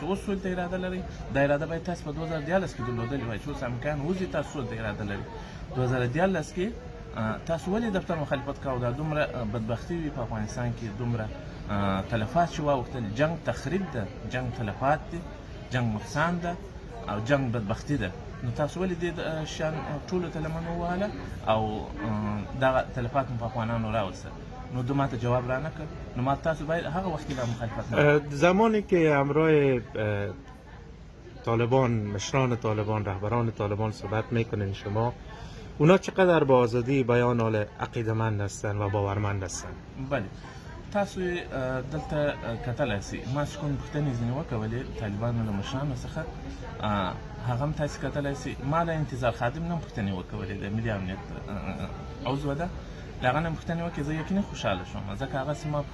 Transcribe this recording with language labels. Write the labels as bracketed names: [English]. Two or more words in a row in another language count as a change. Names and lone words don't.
[Pashto] اوس سولې ته اراده لرئ دا اراده باید تاسو په 2014 کې درلودلې وای چې اوس امریکایان وځي تاسو سولې ته اراده لرئ 2014 کې تاسو ولې دفتر مخالفت کوو دا دومره بدبختي وي په افغانستان کې دومره تلفات چې واوښتل جنګ تخریب ده جنګ تلفات دي جنګ نقصان ده او جنګ بدبختي ده نو تاسو ولې دې شان ټولو ته لمن ووهله او دغه تلفات مو په افغانانو راوستل نو ده ماته [Persian] جواب را نکرد [Pashto] نو ما تاسو باید هغه وقتی لا [Persian] مخالفت نکنید زمانی که همراه طالبان مشران طالبان رهبران طالبان صحبت میکنین شما اونا چقدر با آزادی بیان حال عقیده‌مند هستن و باورمند هستن [Pashto] بله تاسو دلته کتلی سئ ما چې کوم پوښتنې ځینې وکولې طالبانو له مشرانو څخه هغه هم تاسې کتلی سئ ما له انتظار خادم نه هم پوښتنې وکولې د ملي امنیت عضوه ده د هغه نه پوښتنې وکړې زه یقیني خوشحاله شوم ځکه هغه چې ما